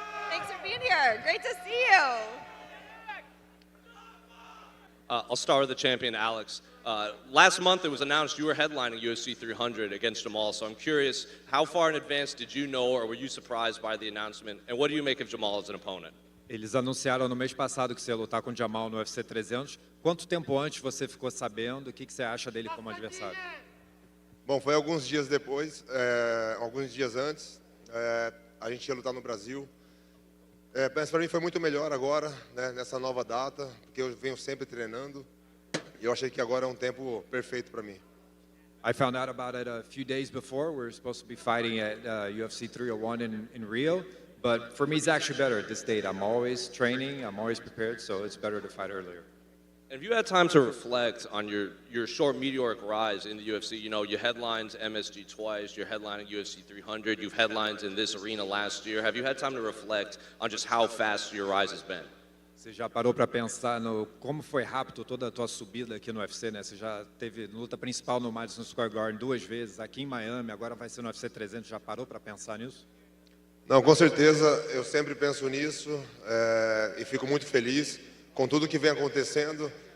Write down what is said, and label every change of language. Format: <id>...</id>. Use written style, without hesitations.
<en>Thanks for being here. Great to see you. I'll start with the champion, Alex. Last month it was announced you were headlining UFC 300 against Jamal, so I'm curious, how far in advance did you know, or were you surprised by the announcement, and what do you make of Jamal as an opponent?</en> <pt>Eles anunciaram no mês passado que você ia lutar com o Jamal no UFC 300. Quanto tempo antes você ficou sabendo? O que você acha dele como adversário? Bom, foi alguns dias depois, alguns dias antes, a gente ia lutar no Brasil. Mas para mim foi muito melhor agora, né, nessa nova data, porque eu venho sempre treinando. E eu achei que agora é tempo perfeito para mim.</pt> <en>I found out about it a few days before. We were supposed to be fighting at UFC 301 in Rio. But for me, it's actually better at this date. I'm always training, I'm always prepared, so it's better to fight earlier. Have you had time to reflect on your short meteoric rise in the UFC? You know, you headlined MSG twice, you're headlining UFC 300, you've headlined in this arena last year. Have you had time to reflect on just how fast your rise has been?</en> <pt>Você já parou para pensar no como foi rápido toda a tua subida aqui no UFC, né? Você já teve luta principal no Madison Square Garden 2 vezes, aqui em Miami, agora vai ser no UFC 300. Já parou para pensar nisso? Não, com certeza, eu sempre penso nisso e fico muito feliz com tudo que vem acontecendo.</pt>